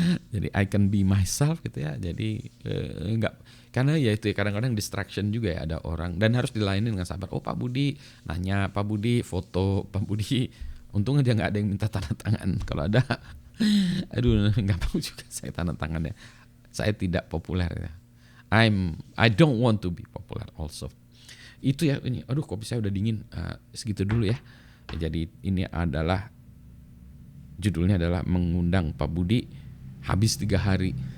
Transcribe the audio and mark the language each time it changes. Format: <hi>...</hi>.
<id>Jadi</id> <en>I can be myself</en> <id>gitu ya. Jadi enggak, karena ya itu kadang-kadang distraction juga ya, ada orang dan harus dilayani dengan sabar. Oh Pak Budi nanya, Pak Budi foto, Pak Budi untung aja nggak ada yang minta tanda tangan. Kalau ada aduh nggak mau juga saya tanda tangan ya. Saya tidak populer ya.</id> <en>I don't want to be popular also.</en> <id>Itu ya ini. Aduh kopi saya udah dingin. Segitu dulu ya. Jadi ini adalah judulnya adalah mengundang Pak Budi habis 3 hari.</id>